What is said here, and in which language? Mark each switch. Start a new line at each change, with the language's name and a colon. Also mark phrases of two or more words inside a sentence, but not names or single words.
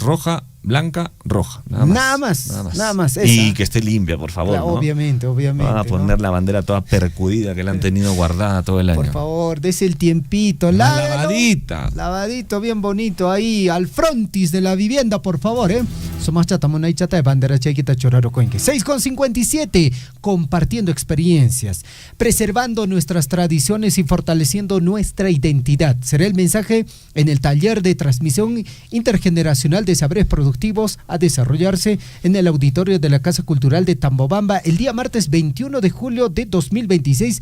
Spanish: Roja, blanca, roja. Nada más. Esa. Y que esté limpia, por favor. Claro, ¿no? Obviamente. Va a poner la bandera toda percudida que la han tenido guardada todo el año. Por favor, dese el tiempito. Lavadita. Lavadito, bien bonito ahí, al frontis de la vivienda, por favor, ¿eh? Somos chatamona y chata de bandera chequita choraro cuenque. 6,57, compartiendo experiencias, preservando nuestras tradiciones y fortaleciendo nuestra identidad. Será el mensaje en el taller de transmisión intergeneracional de saberes productivos a desarrollarse en el auditorio de la Casa Cultural de Tambobamba el día martes 21 de julio de 2026.